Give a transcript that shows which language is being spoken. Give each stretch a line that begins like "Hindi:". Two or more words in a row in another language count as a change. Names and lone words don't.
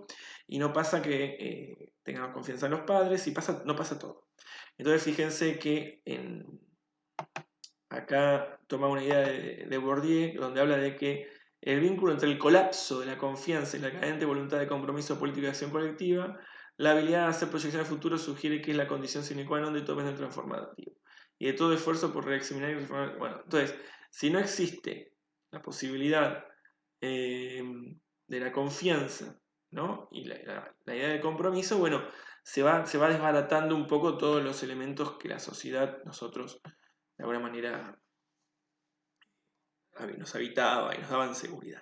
Spanish: Y no pasa que tengan confianza en los padres, y no pasa todo. Entonces, fíjense que acá toma una idea de Bourdieu, donde habla de que el vínculo entre el colapso de la confianza y la cadente voluntad de compromiso político y acción colectiva, la habilidad de hacer proyección al futuro sugiere que es la condición
Latin: sine qua non
Spanish: de todo orden transformativo y de todo esfuerzo por reexaminar y reformar. Bueno, entonces, si no existe la posibilidad de la confianza, ¿no? Y la idea de compromiso, bueno, se va desbaratando un poco todos los elementos que la sociedad, nosotros, de alguna manera, nos habitaba y nos daban seguridad.